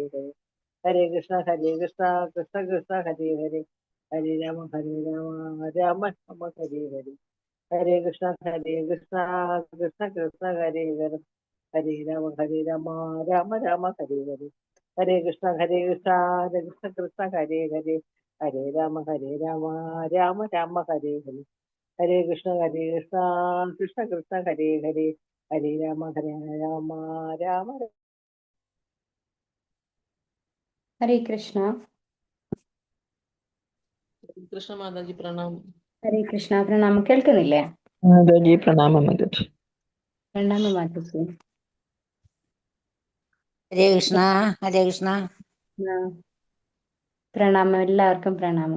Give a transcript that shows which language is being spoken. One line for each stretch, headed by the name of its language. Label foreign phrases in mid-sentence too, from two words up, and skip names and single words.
Sanskrit: हरे हरे कृष्ण कृष्ण कृष्ण हरे हरे हरे राम राम राम हरे हरे हरे कृष्ण कृष्ण कृष्ण हरे हरे हरे राम राम राम हरे हरे हरे कृष्ण कृष्ण कृष्ण हरे हरे हरे राम राम राम हरे हरे हरे कृष्ण कृष्ण कृष्ण हरे हरे हरे राम राम
Malayalam: ഹരേ കൃഷ്ണ. കൃഷ്ണ മാതാജി പ്രണാമം. ഹരേ കൃഷ്ണ. പ്രണാമം. കേൾക്കുന്നില്ലേ? മാതാജി പ്രണാമം. മാതാജി പ്രണാമം മാതാജി. ഹരേ കൃഷ്ണ. ഹരേ കൃഷ്ണ. പ്രണാമം. എല്ലാവർക്കും പ്രണാമം.